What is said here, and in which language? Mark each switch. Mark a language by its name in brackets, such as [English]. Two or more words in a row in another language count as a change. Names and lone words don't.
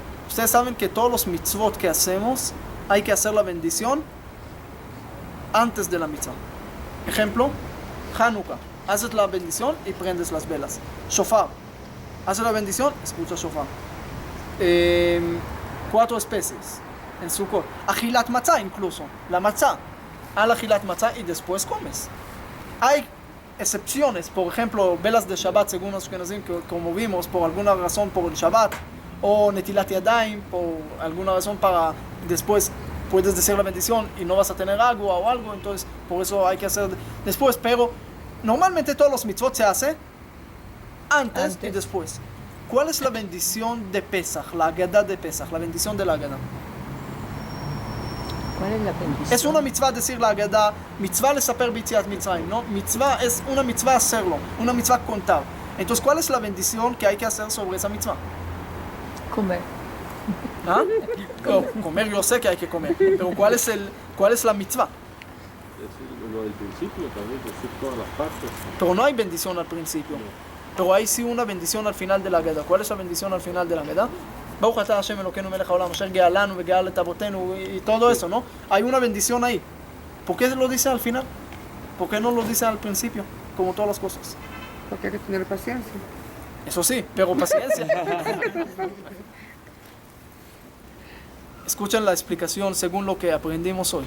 [Spanish] Ustedes saben que todos los mitzvot que hacemos, hay que hacer la bendición antes de la mitzvah. Ejemplo, Hanukkah, haces la bendición y prendes las velas. Shofar, haces la bendición, escucha shofar. 4 especies en Sukkot. [Hebrew] אכילת מצה [Spanish] incluso, la matzah. [Hebrew] על אכילת מצה [Spanish] y después comes. Hay excepciones, por ejemplo, velas de Shabbat, según los Ashkenazim, que como vimos, por alguna razón por el Shabbat, o [Hebrew] נטילת ידים, [Spanish] por alguna razón para después puedes decir la bendición y no vas a tener agua o algo, entonces por eso hay que hacer después, pero normalmente todos los mitzvot se hacen antes y después. ¿Cuál es la bendición de Pesach, la Agadá de Pesach, la bendición de la Agadá? ¿Cuál es la bendición? Es una mitzvah decir la Agadá, [Hebrew] מצוה לספר ביציאת מצרים, [Spanish] ¿no? Mitzvah es una mitzvah hacerlo, una mitzvah contar. Entonces, ¿cuál es la bendición que hay que hacer sobre esa mitzvah? Comer. ¿Ah? No, comer yo sé que hay que comer, pero ¿cuál es la mitzvah? Es lo del principio también, decir todas las partes. Pero no hay bendición al principio. Pero hay sí una bendición al final de la Agadá. ¿Cuál es la bendición al final de la Agadá? [Hebrew] ברוך אתה השם אלקינו מלך העולם אשר גאלנו וגאל את אבותינו [Spanish] y todo eso, ¿no? Hay una bendición ahí. ¿Por qué lo dice al final? ¿Por qué no lo dice al principio? Como todas las cosas. Porque hay que tener paciencia. Eso sí, pero paciencia. Escuchen la explicación según lo que aprendimos hoy.